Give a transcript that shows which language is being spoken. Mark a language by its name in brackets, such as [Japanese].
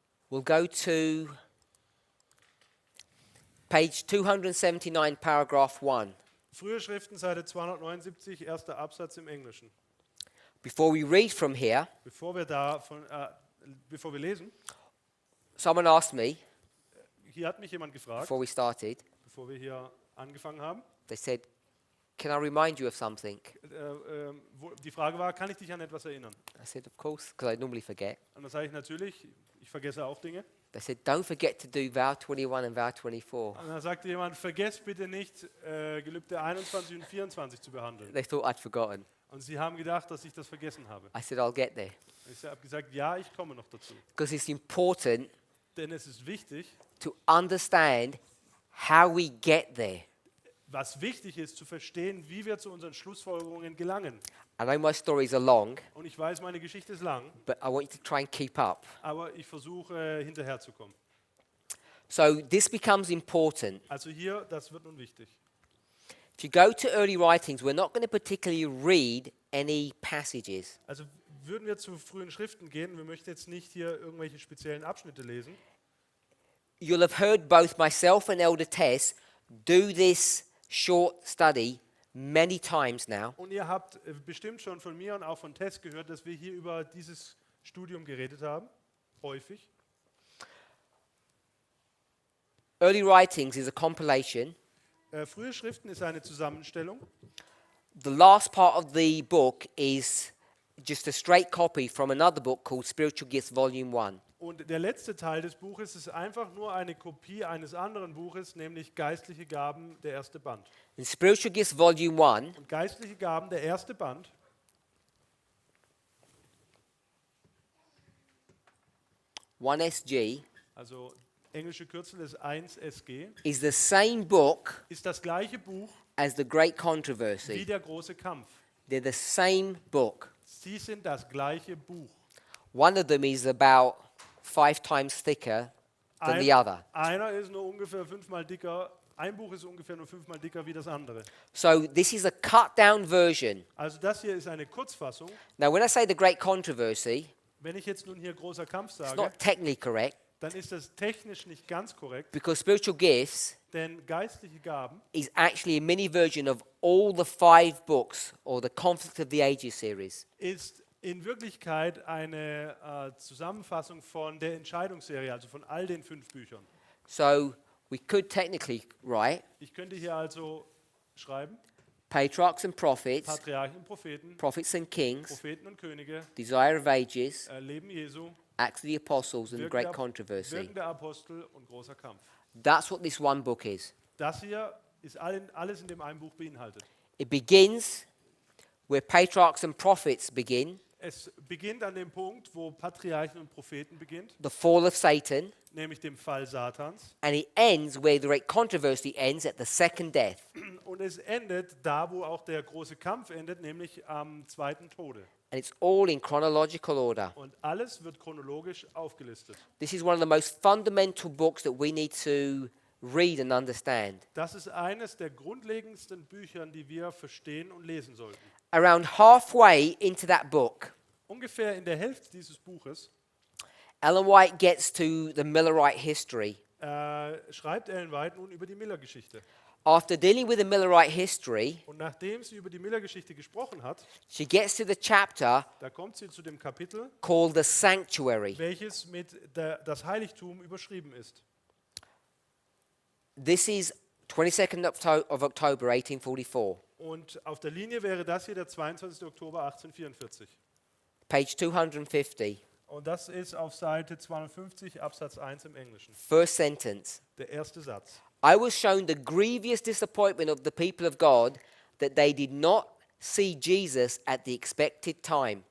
[English] we'll go to page 279, paragraph 1. [German] Frühe Schriften, Seite 279, erster Absatz im Englischen. [English] Before we read from here, [German] Bevor wir lesen, [English] someone asked me, [German] hier hat mich jemand gefragt, [English] before we started, [German] bevor wir hier angefangen haben. [English] they said, can I remind you of something? [German] Die Frage war, kann ich dich an etwas erinnern? [English] I said, of course, because I normally forget. [German] Und dann sage ich natürlich, ich vergesse auch Dinge. [English] They said, don't forget to do vow 21 and vow 24. [German] Und dann sagte jemand, vergesst bitte nicht, Gelübde 21 und 24 zu behandeln. [English] They thought I'd forgotten. [German] Und sie haben gedacht, dass ich das vergessen habe. [English] I said, I'll get there. [German] Ich habe gesagt, ja, ich komme noch dazu. [English] Because it's important [German] Denn es ist wichtig, [English] to understand how we get there. [German] was wichtig ist, zu verstehen, wie wir zu unseren Schlussfolgerungen gelangen. [English] I know my stories are long, [German] Und ich weiß, meine Geschichte ist lang, [English] but I want you to try and keep up. [German] aber ich versuche, hinterherzukommen. [English] So this becomes important. [German] Also hier, das wird nun wichtig. [English] If you go to early writings, we're not going to particularly read any passages. [German] Also würden wir zu frühen Schriften gehen, wir möchten jetzt nicht hier irgendwelche speziellen Abschnitte lesen. [English] You'll have heard both myself and Elder Tess do this short study many times now. [German] Und ihr habt bestimmt schon von mir und auch von Tess gehört, dass wir hier über dieses Studium geredet haben, häufig. [English] Early writings is a compilation. [German] Frühe Schriften ist eine Zusammenstellung. [English] The last part of the book is just a straight copy from another book called Spiritual Gifts Volume 1. [German] Und der letzte Teil des Buches ist einfach nur eine Kopie eines anderen Buches, nämlich Geistliche Gaben, der erste Band. [English] In Spiritual Gifts Volume 1, [German] Und Geistliche Gaben, der erste Band, [English] 1SG, [German] also englische Kürzel ist 1SG, [English] is the same book [German] ist das gleiche Buch [English] as the Great [German] wie [English] Controversy. [German] der große Kampf. [English] They're the same book. [German] Sie sind das gleiche Buch. [English] One of them is about 5 times thicker than the other. [German] Einer ist nur ungefähr 5-mal dicker, ein Buch ist ungefähr nur 5-mal dicker wie das andere. [English] So this is a cut down version. [German] Also das hier ist eine Kurzfassung. [English] Now when I say the Great Controversy, [German] Wenn ich jetzt nun hier großer Kampf [English] it's [German] sage, [English] not technically correct [German] dann ist das technisch nicht ganz korrekt, [English] because spiritual gifts [German] denn geistliche Gaben [English] is actually a mini version of all the 5 books or the Conflict of the Ages series. [German] ist in Wirklichkeit eine Zusammenfassung von der Entscheidungsserie, also von all den 5 Büchern. [English] So we could technically write [German] Ich könnte hier also schreiben, [English] Patriarchs and Prophets, [German] Patriarchen, Propheten, [English] Prophets and Kings, [German] Propheten und Könige, [English] Desire of Ages, [German] Leben Jesu, [English] Acts of the Apostles, and the [German] Wirken [English] Great [German] der- [English] Controversy. [German] Wirken der Apostel und großer Kampf. [English] That's what this one book is. [German] Das hier ist alles in dem einen Buch beinhaltet. [English] It begins where Patriarchs and Prophets begin, [German] Es beginnt an dem Punkt, wo Patriarchen und Propheten beginnt, [English] the fall of Satan, [German] nämlich dem Fall Satans. [English] and it ends where the Great Controversy ends at the second death. [German] Und es endet da, wo auch der große Kampf endet, nämlich am zweiten Tode. [English] And it's all in chronological order. [German] Und alles wird chronologisch aufgelistet. [English] This is one of the most fundamental books that we need to read and understand. [German] Das ist eines der grundlegendsten Bücher, die wir verstehen und lesen sollten. [English] Around halfway into that book, [German] Ungefähr in der Hälfte dieses Buches [English] Ellen White gets to the Millerite history. [German] schreibt Ellen White nun über die Miller-Geschichte. [English] After dealing with the Millerite history, [German] Und nachdem sie über die Miller-Geschichte gesprochen hat, [English] she gets to the chapter [German] da kommt sie zu dem Kapitel, [English] called The Sanctuary. [German] welches mit das Heiligtum überschrieben ist. [English] This is 22nd of October 1844, [German] Und auf der Linie wäre das hier der 22. Oktober 1844. [English] page 250, [German] Und das ist auf Seite 250, Absatz 1 im Englischen. [English] first sentence. [German] Der erste Satz. [English] I was shown the grievous disappointment of the people of God that they did not see Jesus at the expected time.